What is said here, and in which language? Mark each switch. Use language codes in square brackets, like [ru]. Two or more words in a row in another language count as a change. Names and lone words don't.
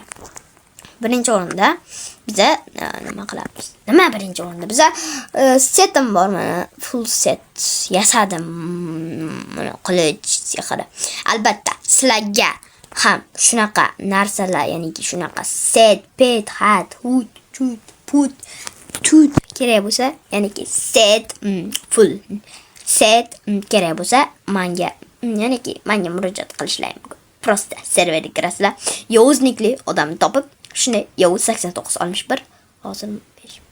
[uz] Birinchi o'rinda biza nima qilamiz? Birinchi o'rinda biza setim bor, mana [en] full set [uz] yasadim. Mana qilich sehri. Albatta sizlarga ham shunaqa narsalar, ya'niki shunaqa set, pet, hat, hut, chut, put, tut kerak bo'lsa, ya'niki set, [en] full set [uz] kerak bo'lsa, menga murojaat qilishlaring mumkin. Prosta serverga kirasizlar. Yovuznikli odamni topib, shunday Yovuz 8961 hozir 5.